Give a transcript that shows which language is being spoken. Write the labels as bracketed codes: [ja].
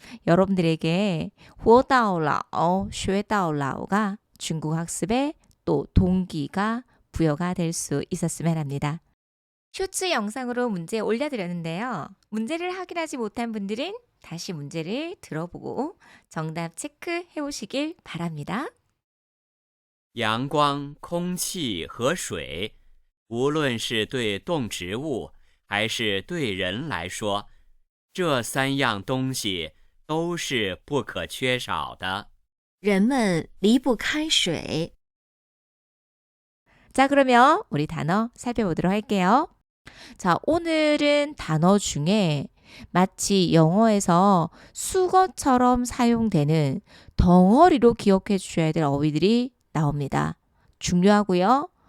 [ko] 여러분들에게 [zh] 活到老,学到老 [ko] 가 중국 학습의 또 동기가 부여가 될 수 있었으면 합니다. 쇼츠 영상으로 문제 올려드렸는데요. 문제를 확인하지 못한 분들은 다시 문제를 들어보고 정답 체크해 오시길 바랍니다. [zh] 阳光、空气和水，无论是对动植物还是对人来说，这三样东西都是不可缺少的。人们离不开水。 [ko] 자, 그러면 우리 단어 살펴보도록 할게요. 자, 오늘은 단어 중에 마치 영어에서 수거처럼 사용되는 덩어리로 기억해 주셔야 될 어휘들이 나옵니다. 중요하고요.